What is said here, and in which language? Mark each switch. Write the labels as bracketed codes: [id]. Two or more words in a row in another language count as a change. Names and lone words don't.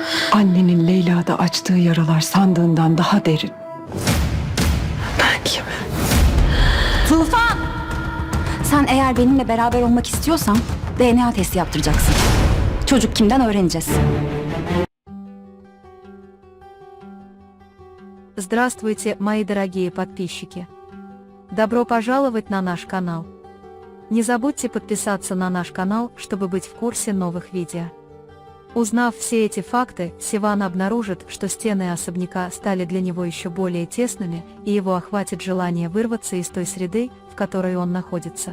[tr] Annenin Leyla'da açtığı yaralar sandığından daha derin. Ben kimim? Tufan! Sen eğer benimle beraber olmak istiyorsan DNA testi yaptıracaksın. Çocuk kimden öğreneceğiz? [ru] Здравствуйте, мои дорогие подписчики! Добро пожаловать на наш канал. Не забудьте подписаться на наш канал, чтобы быть в курсе новых видео. Узнав все эти факты, Сиван обнаружит, что стены особняка стали для него еще более тесными, и его охватит желание вырваться из той среды, в которой он находится.